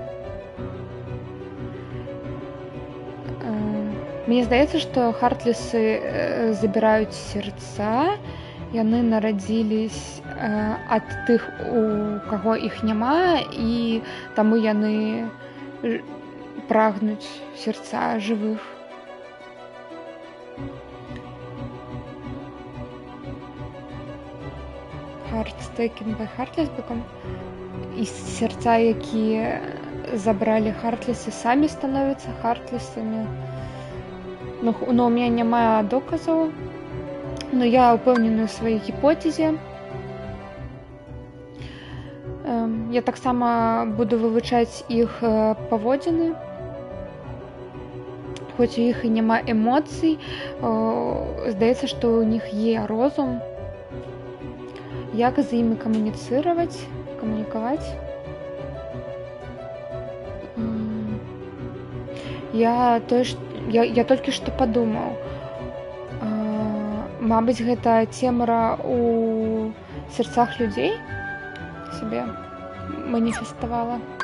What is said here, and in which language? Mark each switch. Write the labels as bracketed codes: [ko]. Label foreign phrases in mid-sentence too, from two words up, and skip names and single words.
[be] Мне здаецца, што хартлесы забіраюць сердца, яны нарадзілись ад тых, у каго іх няма, і таму яны прагнуць сердца жывых. [en] Hearts taken by Heartless Become. [be] І сердца, якія забралі хартлесы, самі становяцца хартлесамі. Но у мяне няма доказаў, но я ўпэўненая ў сваёй гіпотэзе. Я таксама буду вывучаць іх паводзіны. Хоць у іх і няма эмоцый, здаецца, што ў них є розум. Як з імі камуніцаваць? Я толькі што падумаў. Мабыць, гэта цемра у сэрцах людзей сябе маніфеставала.